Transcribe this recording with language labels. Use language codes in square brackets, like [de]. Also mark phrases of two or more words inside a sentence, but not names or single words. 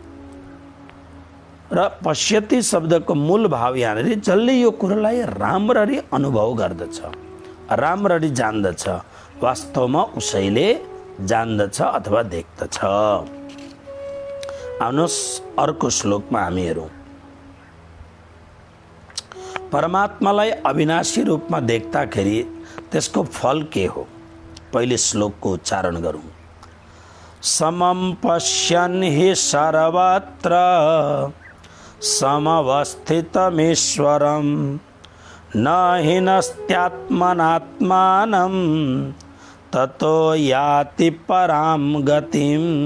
[ne] र पश्यति शब्दको मूल भाव यहाँनिर जसले यो कुरोलाई राम्ररी अनुभव गर्दछ, राम्ररी जान्दछ, वास्तवमा उसैले जान्दछ अथवा देख्दछ। आउनुहोस् अर्को श्लोकमा हामी हेरौँ। परमात्मालाई अविनाशी रूपमा देख्दाखेरि त्यसको फल के हो? पहिले श्लोकको उच्चारण गरौँ। [sa] समं पश्यन् हि सर्वत्र समवस्थितमीश्वरं न हीनस्त्यात्मनात्मानं ततो याति परां गतिम्।